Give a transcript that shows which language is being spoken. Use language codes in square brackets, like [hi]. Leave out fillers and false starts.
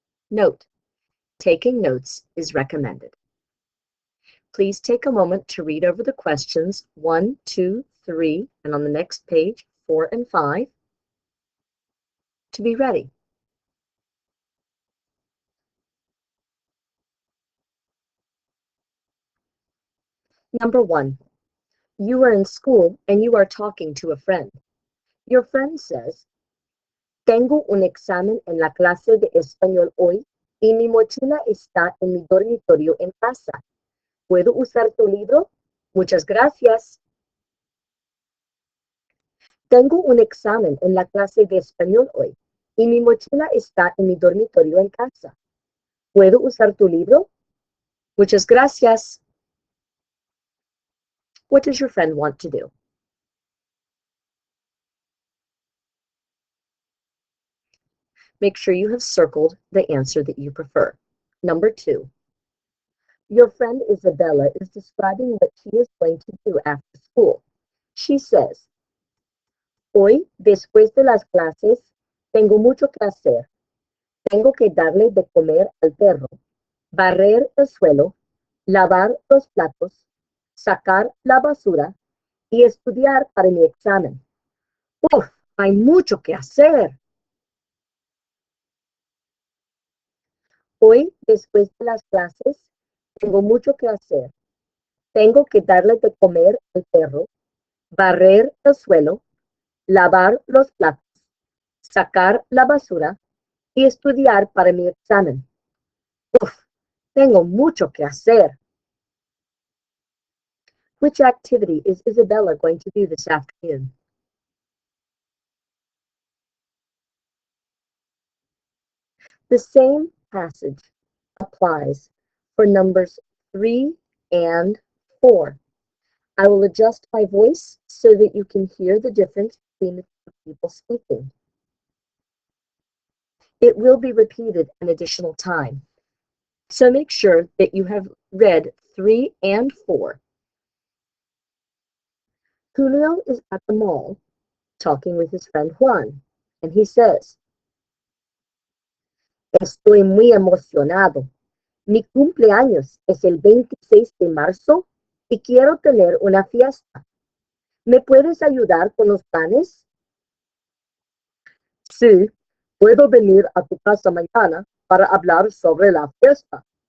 [en] Note, taking notes is recommended. Please take a moment to read over the questions 1, 2, 3, and on the next page, 4 and 5, to be ready. Number 1, you are in school and you are talking to a friend. Your friend says, [es] Tengo un examen en la clase de español hoy y mi mochila está en mi dormitorio en casa. ¿Puedo usar tu libro? Muchas gracias. Tengo un examen en la clase de español hoy y mi mochila está en mi dormitorio en casa. ¿Puedo usar tu libro? Muchas gracias. [en] What does your friend want to do? Make sure you have circled the answer that you prefer. Number 2. Your friend Isabella is describing what she is going to do after school. She says, [es] Hoy, después de las clases, tengo mucho que hacer. Tengo que darle de comer al perro, barrer el suelo, lavar los platos, sacar la basura y estudiar para mi examen. ¡Uf! Hay mucho que hacer. Hoy, después de las clases, tengo mucho que hacer. Tengo que darle de comer al perro, barrer el suelo, lavar los platos, sacar la basura y estudiar para mi examen. Uf, tengo mucho que hacer. [en] Which activity is Isabella going to do this afternoon? The same passage applies for numbers 3 and 4. I will adjust my voice so that you can hear the difference between the two people speaking. It will be repeated an additional time. So make sure that you have read 3 and 4. Julio is at the mall talking with his friend Juan, and he says, [es] Estoy muy emocionado. Mi cumpleaños es el 26 de marzo y quiero tener una fiesta. ¿Me puedes ayudar con los planes? Sí, puedo venir a tu casa mañana para hablar sobre la fiesta.